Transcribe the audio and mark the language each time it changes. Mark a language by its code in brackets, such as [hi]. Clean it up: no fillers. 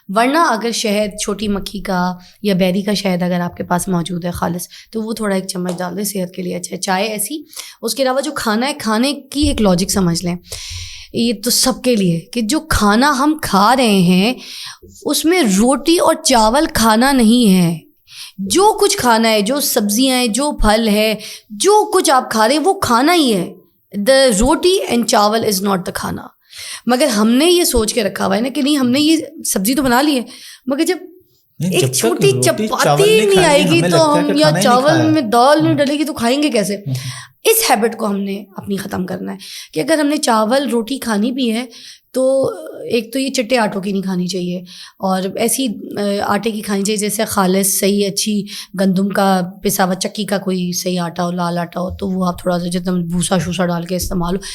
[ur] ورنہ اگر شہد چھوٹی مکھی کا یا بیری کا شہد اگر آپ کے پاس موجود ہے خالص, تو وہ تھوڑا 1 چمچ ڈال دیں, صحت کے لیے اچھا ہے. چائے ایسی. اس کے علاوہ جو کھانا ہے, کھانے کی ایک لاجک سمجھ لیں. یہ تو سب کے لیے کہ جو کھانا ہم کھا رہے ہیں اس میں روٹی اور چاول کھانا نہیں ہے. جو کچھ کھانا ہے, جو سبزیاں ہیں, جو پھل ہے, جو کچھ آپ کھا رہے ہیں وہ کھانا ہی ہے. [en] The roti and chawal is not the khana. [ur] مگر ہم نے یہ سوچ کے رکھا ہوا ہے نا کہ نہیں ہم نے یہ سبزی تو بنا لی ہے, مگر جب ایک چھوٹی چپاتی نہیں آئے گی تو ہم, یا چاول میں دال نہیں ڈلے گی تو کھائیں گے کیسے. اس ہیبٹ کو ہم نے اپنی ختم کرنا ہے کہ اگر ہم نے چاول روٹی کھانی بھی ہے تو ایک تو یہ چٹے آٹوں کی نہیں کھانی چاہیے, اور ایسی آٹے کی کھانی چاہیے جیسے خالص صحیح اچھی گندم کا پسا ہوا چکی کا کوئی صحیح آٹا ہو, لال آٹا ہو, تو وہ آپ تھوڑا سا جتنا بھوسا شوسا ڈال کے استعمال ہو.